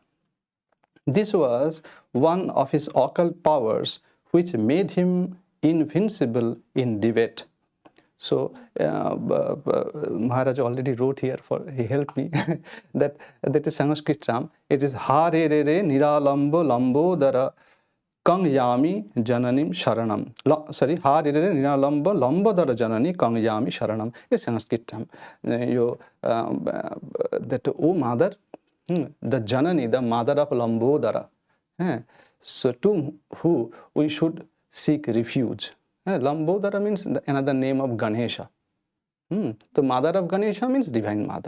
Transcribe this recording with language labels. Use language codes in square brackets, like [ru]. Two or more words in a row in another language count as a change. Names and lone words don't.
[en] This was one of his occult powers which made him invincible in debate. So Maharaj already wrote here, he helped me, that is Sanskrit term. It is [sa] हा रे रे रे निरालम्बो लम्बो दरा कं यामि जननीं शरणम्. Sorry, हा रे रे रे निरालम्बो लम्बो दरा जननि कं यामि शरणम्. [en] It's Sanskrit term. That, oh mother, the Janani, the mother of Lambodara. So to who we should seek refuge. Lambodara means another name of Ganesha. The mother of Ganesha means divine mother.